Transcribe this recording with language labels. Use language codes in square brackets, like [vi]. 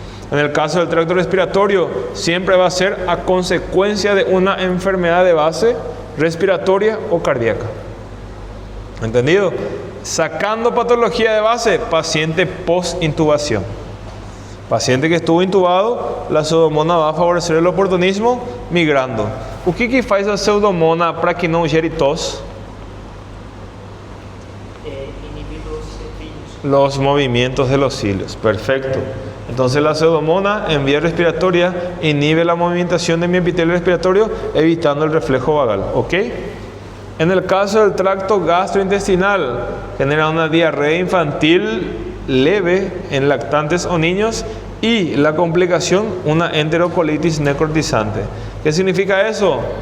[es] En el caso del tracto respiratorio, siempre va a ser a consecuencia de una enfermedad de base respiratoria o cardíaca. ¿Entendido? Sacando patología de base, paciente post-intubación. Paciente que estuvo intubado, la Pseudomonas va a favorecer el oportunismo migrando. [pt] O que faz a Pseudomonas para que não gere tos? [es] Inhibir Los movimientos de los cilios. Perfecto. Entonces la Pseudomonas en vía respiratoria inhibe la movimentación de mi epitelio respiratorio, evitando el reflejo vagal. ¿Ok? En el caso del tracto gastrointestinal, genera una diarrea infantil leve en lactantes o niños y la complicación, una enterocolitis necrotizante. ¿Qué significa eso?